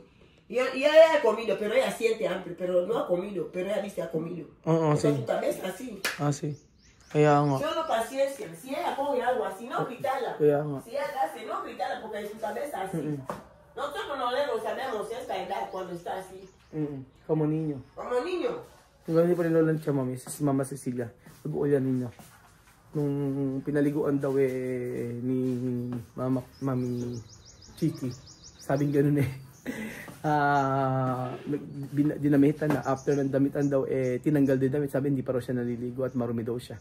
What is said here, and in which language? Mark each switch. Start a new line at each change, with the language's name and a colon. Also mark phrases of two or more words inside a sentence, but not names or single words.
Spanish: Y ella ha comido, pero ella siente hambre, pero no ha comido, pero ella dice ha comido. Sí. Su cabeza así. Sí. Solo paciencia. Si ella pone agua, si no gritala. Si ella hace, no gritala porque su cabeza así. Nosotros no le sabemos esta edad cuando está así. Como niño. Como niño.
Filipino: Yung gano'n pa rin lolan siya, mami, si Mama Cecilia. Nag-uulan ninyo. Nung pinaliguan daw ni Mami Chiki. Sabing gano'n dinamitan na. After ng damitan daw, tinanggal din damit. Sabi hindi pa raw siya naliligo at marumi daw siya.